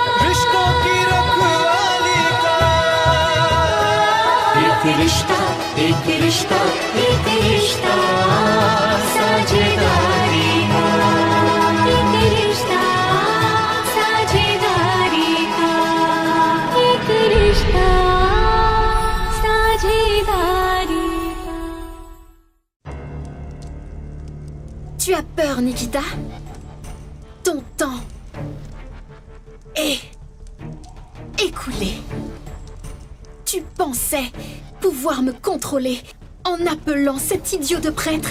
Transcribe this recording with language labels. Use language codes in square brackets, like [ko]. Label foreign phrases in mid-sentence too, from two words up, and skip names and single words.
[hi] रिश्तों की रखवाली का एक रिश्ता साझेदारी का एक रिश्ता साझेदारी का एक रिश्ता साझेदारी का [fr] Tu as peur, Nikita? Ton temps est écoulé. Tu pensais pouvoir me contrôler en appelant cet idiot de prêtre?